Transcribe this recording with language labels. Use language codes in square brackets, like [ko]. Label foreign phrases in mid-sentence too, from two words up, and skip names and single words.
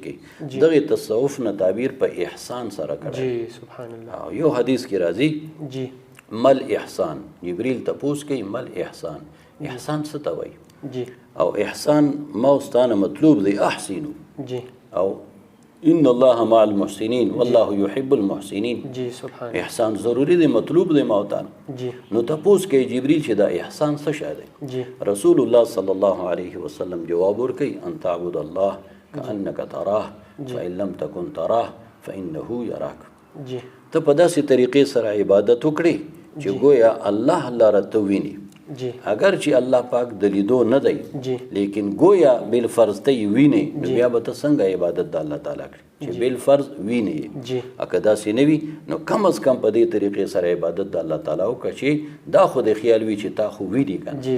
[ps] کې دغه تصوف نه تعبیر په احسان سره کړی [ar] سبحان الله [ps] یو حدیث کې راځي مل احسان جبريل تپوس کوي مل احسان احسان څه ته وایي او احسان ما واستانه مطلوب دی احسنو او [ar] ان الله مع المحسنين والله يحب المحسنين [ps] احسان ضروری دی مطلوب دی موتان نو تپوس کې جبريل چې دا احسان څه شی دی [ar] رسول الله صلی الله علیه وسلم [ps] جواب ورکړي [ar] ان تعبد الله كأنك تراه فإن لم تكن تراه فإنه يراك [ps] ته په داسې طریقې سره عبادت وکړي چې گویا الله لاره ته ویني اگر چې الله پاک د لیدو نه دی لیکن گویا بل فرض ته ویني نو بیا به ته څنګه عبادت د [ar] الله تعالی [ps] کړي چې بل فرض ویني اګه داسې نه وي نو کم از کم په دې طریقې سره عبادت د [ar] الله تعالی [ps] وکړه چې دا خو د خیال وي چې تا خو ویني کنه